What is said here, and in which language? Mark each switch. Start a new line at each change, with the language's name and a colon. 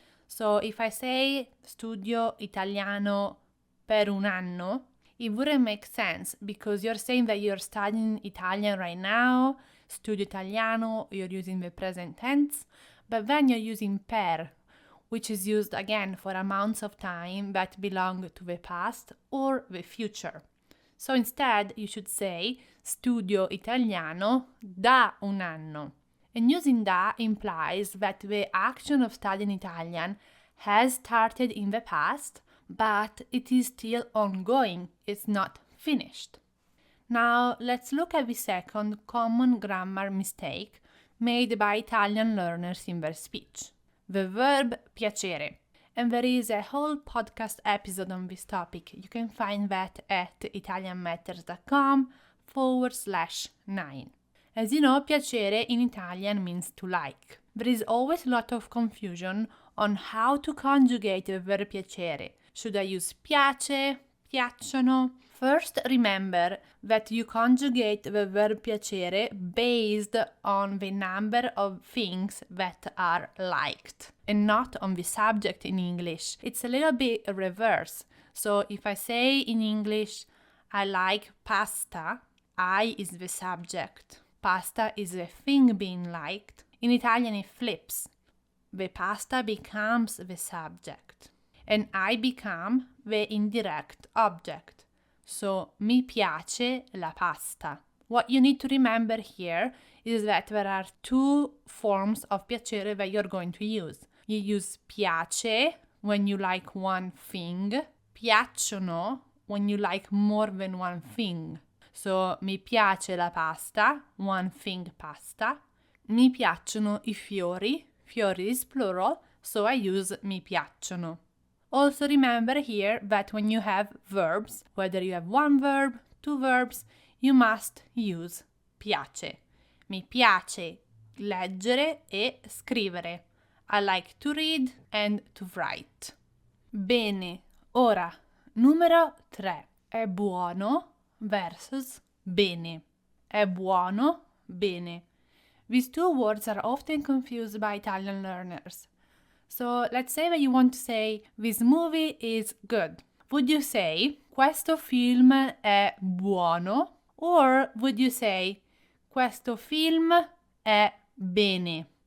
English: So if I say
Italian: studio italiano per un anno,
English: it wouldn't make sense because you're saying that you're studying Italian right now,
Italian: studio italiano,
English: you're using the present tense, but then you're using per, which is used again for amounts of time that belong to the past or the future. So instead, you should say
Italian: studio italiano da un anno.
English: And using da implies that the action of studying Italian has started in the past, but it is still ongoing. It's not finished. Now, let's look at the second common grammar mistake made by Italian learners in their speech. The verb piacere. And there is a whole podcast episode on this topic. You can find that at italianmatters.com/9. As you know, piacere in Italian means to like. There is always a lot of confusion on how to conjugate the verb piacere. Should I use piace, piacciono? First, remember that you conjugate the verb piacere based on the number of things that are liked and not on the subject in English. It's a little bit reverse. So if I say in English, I like pasta, I is the subject. pasta is a thing being liked. In Italian it flips. The pasta becomes the subject. And I become the indirect object. So,
Italian: mi piace la pasta.
English: What you need to remember here is that there are two forms of piacere that you're going to use. You use piace when you like one thing, piacciono when you like more than one thing. So,
Italian: mi piace la pasta,
English: one thing pasta.
Italian: Mi piacciono I fiori, fiori
English: is plural, so I use
Italian: mi piacciono.
English: Also remember here that when you have verbs, whether you have one verb, two verbs, you must use piace.
Italian: Mi piace leggere e scrivere.
English: I like to read and to write.
Italian: Bene, ora, numero 3. È buono versus bene. È buono, bene.
English: These two words are often confused by Italian learners. So let's say that you want to say, this movie is good. Would you say,
Italian: questo film è buono?
English: Or would you say,
Italian: questo film è bene?